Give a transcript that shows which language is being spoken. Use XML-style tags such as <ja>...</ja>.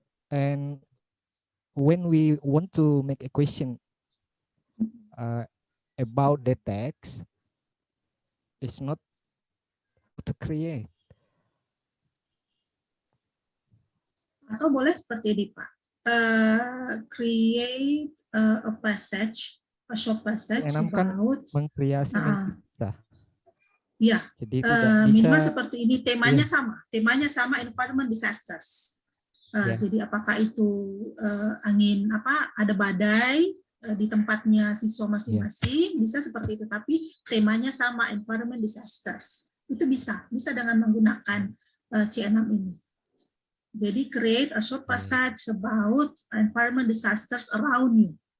<en>And when we want to make a question about the text, it's not to create.</en> <id>Atau boleh seperti ini, Pak.</id> <en>Create a passage, a short passage about</en> <id>mengkreasi mencipta. Ya, jadi tidak minimal bisa, seperti ini, temanya sama environment disasters. Jadi apakah itu angin ada badai di tempatnya siswa masing-masing, bisa seperti itu, tapi temanya sama environment disasters. Itu bisa dengan menggunakan C6 ini.</id> <en>Jadi create a short passage about environment disasters around you.</en>